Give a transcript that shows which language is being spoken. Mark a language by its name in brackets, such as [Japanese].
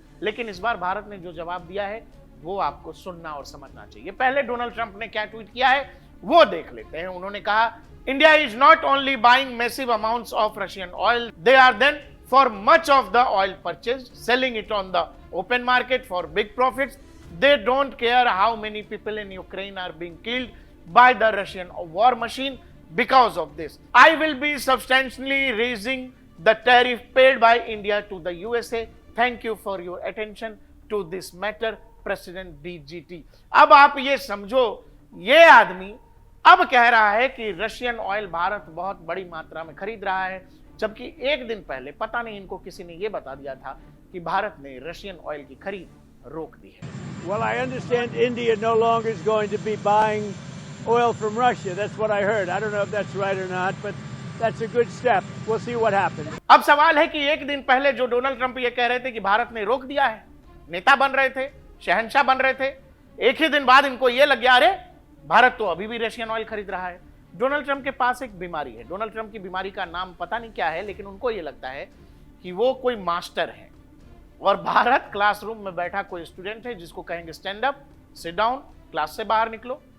[Hindi] लेकिन इस बार भारत ने जो जवाब दिया है वो आपको सुनना और समझना चाहिए। पहले डोनाल्ड ट्रंप ने क्या ट्वीट किया है वो देख लेते हैं। उन्होंने कहा, [English] India is not only buying massive amounts of Russian oil, they are then for much of the oil purchased, selling it on the open market for big profits. They don't care how many people in Ukraine are being killed by the Russian war machine because of this. I will be substantially raising the tariff paid by India to the USA. Thank you for your attention. To this matter president DGT। [Hindi] अब आप ये समझो, ये आदमी अब कह रहा है कि रशियन ऑयल भारत बहुत बड़ी मात्रा में खरीद रहा है, जबकि एक दिन पहले पता नहीं इनको किसी ने ये बता दिया था कि भारत ने रशियन ऑयल की खरीद रोक दी है। [English] Well, I understand India no longer is going to be buying oil from Russia. That's what I heard. I don't know if that's right or not, but that's a good step. We'll see what happens. [Hindi] अब सवाल है कि एक दिन पहले जो Donald Trump ये कह रहे थे कि भारत ने रोक दिया है, नेता बन रहे थे, शहंशाह बन रहे थे, एक ही दिन बाद इनको ये लग गया अरे भारत तो अभी भी रशियन ऑयल खरीद रहा है। डोनाल्ड ट्रंप के पास एक बीमारी है। डोनाल्ड ट्रंप की बीमारी का नाम पता नहीं क्या है, लेकिन उनको ये लगता है कि वो कोई मास्टर है और भारत क्लासरूम में बैठा कोई स्टूडेंट है जिसको कहेंगे [English] stand up, sit down, [Hindi] class से बाहर निकलो।